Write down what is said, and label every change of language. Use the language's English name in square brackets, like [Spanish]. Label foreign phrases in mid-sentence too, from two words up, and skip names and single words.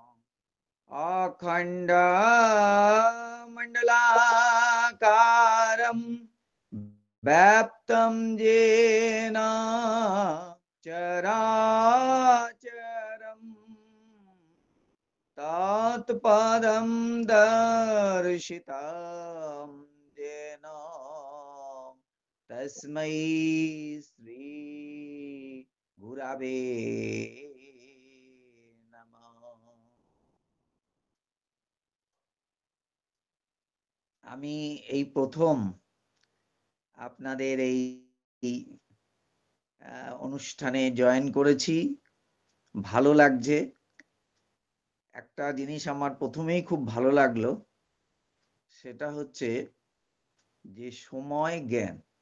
[Sanskrit] अखण्डमण्डलाकारं व्याप्तं येन चराचरम् तत्पदं दर्शितं येन तस्मै श्री गुरवे नमः। [Bangla] আমি এই প্রথম আপনাদের এই অনুষ্ঠানে জয়েন করেছি, ভালো লাগছে। একটা জিনিস আমার প্রথমেই খুব ভালো লাগলো, সেটা হচ্ছে যে সময় জ্ঞান।